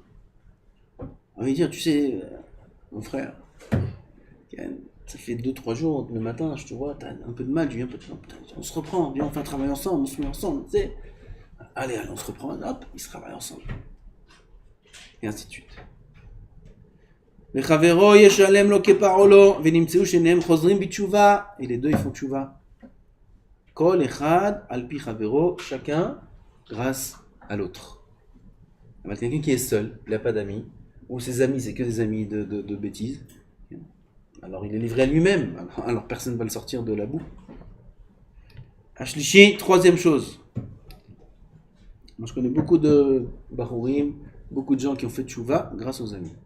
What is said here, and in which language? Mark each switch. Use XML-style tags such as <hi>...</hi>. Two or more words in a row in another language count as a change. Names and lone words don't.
<fr>On va lui dire, tu sais, mon frère, ça fait 2-3 jours, le matin, je te vois, t'as un peu de mal, tu viens un peu de temps, on se reprend, viens, on fait un travail ensemble, on se met ensemble, tu sais. Allez, on se reprend, hop, ils se travaillent ensemble. Et ainsi de suite. Et les deux, ils font tchouva.</fr> <he>כל אחד על פי חברו,</he> <fr>chacun grâce à l'autre. Quelqu'un qui est seul, il n'a pas d'amis, ou ses amis, c'est que des amis de bêtises. Alors il est livré à lui-même, alors personne ne va le sortir de la boue. Ashlishi, 3e chose. Moi je connais beaucoup de Barourim, beaucoup de gens qui ont fait tchouva grâce aux amis.</fr>